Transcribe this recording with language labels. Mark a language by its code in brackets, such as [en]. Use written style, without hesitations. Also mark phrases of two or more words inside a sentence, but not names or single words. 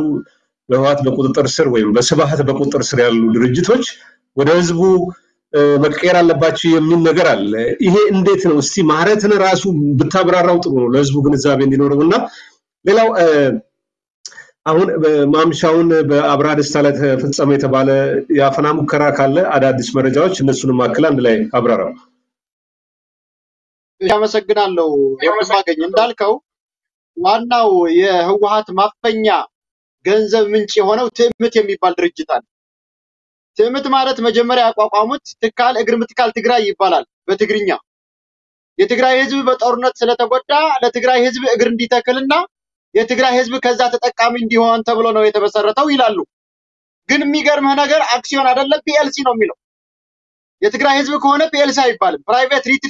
[am] በህወሓት በቁጥጥር ስር ወይም በስብሃት በቁጥጥር ስር ያሉ ድርጅቶች ወደ ህዝቡ መቀየር አለባቸው የሚል ነገር አለ ይሄ እንዴት ነው እስቲ ማረትን ራሱ ብታብራራው ጥሩ ነው ለህዝቡ ግንዛቤ እንዲኖርውና ሌላው አሁን ማምሻውን በአብራ ደስታ ላይ ተፈጸመ የተባለ ያፈና ሙከራ ካለ አዳዲስ መረጃዎች እነሱንም አክል አንድ ላይ አብራራው ያመሰግናለሁ የማገኝ እንዳልከው ዋናው የህወሓት ማፈኛ ገንዘብ ምንጭ የሆነው ትዕምት የሚባል ድርጅት አለ ትዕምት ማለት መጀመሪያ ያቋቋሙት ትካል እግር ምትካል ትግራይ ይባላል በትግርኛ የትግራይ ህዝብ በጦርነት ስለተጎዳ ለትግራይ ህዝብ እግር እንዲተክልና የትግራይ ህዝብ ከዛ ተጠቃሚ እንዲሆን ተብሎ ነው የተመሰረተው ይላሉ ግን የሚገርምህ ነገር አክሲዮን አይደለም ፒኤልሲ ነው የሚለው የትግራይ ህዝብ ከሆነ ፒኤልሲ አይባልም [en] private limited